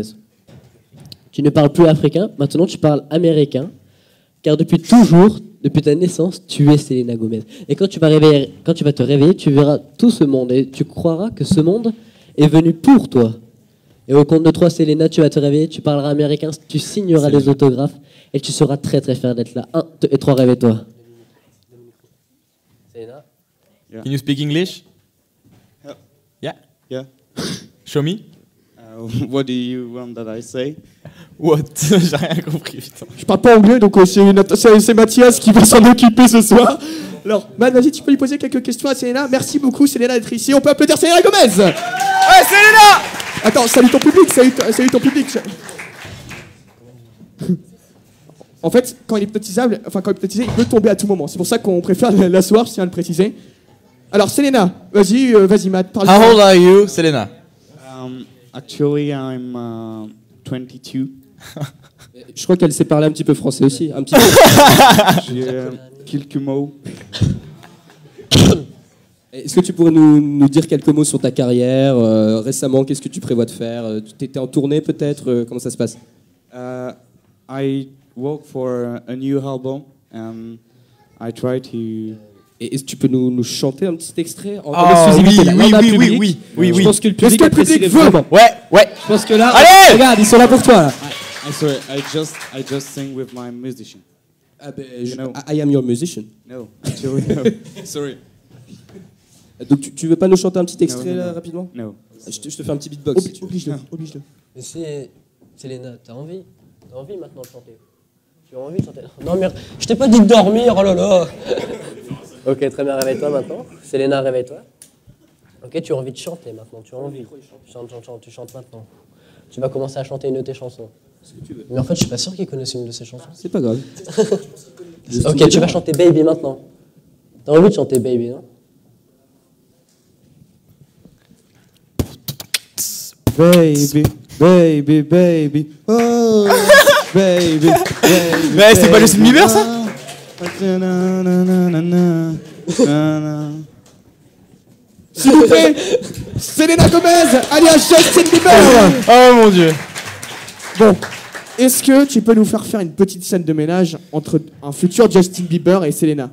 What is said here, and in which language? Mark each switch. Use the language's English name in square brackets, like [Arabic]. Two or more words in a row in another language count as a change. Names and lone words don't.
[French] Tu ne parles plus africain, maintenant tu parles américain, car depuis toujours, depuis ta naissance, tu es Selena Gomez. Et quand tu vas te réveiller, tu verras tout ce monde et tu croiras que ce monde est venu pour toi. Et au compte de 3, Selena, tu vas te réveiller, tu parleras américain, tu signeras les autographes et tu seras très très fier d'être là. 1, 2 et 3, réveille-toi. Selena? [English] Can you speak English? Yeah. Yeah. Show me. What do you want that I say? What? [French] J'ai rien compris, putain. Je parle pas anglais, donc c'est Mathias qui va s'en occuper ce soir. Alors, Matt, vas-y, tu peux lui poser quelques questions à Selena. Merci beaucoup, Selena, d'être ici. On peut applaudir Selena Gomez. Ouais, Selena! Attends, salue ton public, salue ton public. En fait, quand il est hypnotisable, quand il est hypnotisé, il peut tomber à tout moment. C'est pour ça qu'on préfère l'asseoir, je tiens à le préciser. Alors, Selena, vas-y, Matt, parle. [English] How old are you, Selena? Actually, I'm 22. [French] Je crois qu'elle sait parler un petit peu français aussi. Un petit peu. J'ai quelques mots. Est-ce que tu pourrais nous dire quelques mots sur ta carrière récemment? Qu'est-ce que tu prévois de faire? Tu étais en tournée peut-être? Comment ça se passe? [English] I work for a new album and I try to... [French] Et est-ce que tu peux nous chanter un petit extrait en Ah, exclusivité, oui, là? oui, Là, on a oui, le public. oui, oui, oui. Je pense que le Est-ce public que le public apprécierait veut? vraiment. Ouais. Je pense que là, Allez! regarde, ils sont là pour toi là. [English] Sorry, I just sing with my musician. Ah ben, You know. I am your musician. No, actually, no. Sorry. [French] Donc tu veux pas nous chanter un petit extrait [English] No, no, [French] là [English] no. [French] rapidement? [English] No. [French] Je te fais un petit beatbox. si tu veux. Oblige-le. Mais c'est... Selena, t'as envie maintenant de chanter? Tu as envie de chanter? Non mais je t'ai pas dit de dormir, oh là là. Ok, très bien, réveille-toi maintenant. Selena, réveille-toi. Ok, tu as envie de chanter maintenant, tu as envie. Chante, tu chantes maintenant. Tu vas commencer à chanter une de tes chansons. Mais en fait, je suis pas sûr qu'ils connaissent une de ces chansons. C'est pas grave. Ok, tu vas chanter Baby maintenant. T'as envie de chanter Baby, non? [English] Baby, baby, baby, oh, baby, baby. [French] Mais c'est pas Justin Bieber ça? S'il vous plaît, Selena Gomez, alias Justin Bieber. Oh mon dieu. Bon, est-ce que tu peux nous faire une petite scène de ménage entre un futur Justin Bieber et Selena?